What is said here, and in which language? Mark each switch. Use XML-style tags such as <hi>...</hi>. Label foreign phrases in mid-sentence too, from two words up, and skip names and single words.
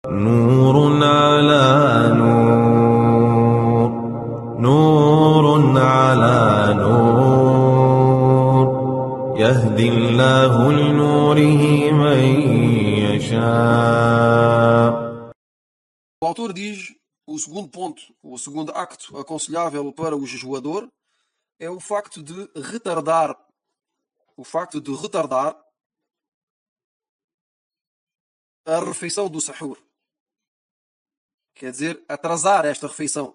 <ar>نور على نور، نور على نور، يهدي الله لنوره من يشاء.</ar> <pt>O autor diz, o segundo ponto, o segundo acto aconselhável para o jejuador é o facto de retardar a refeição do sahur. Quer dizer, atrasar esta refeição.</pt>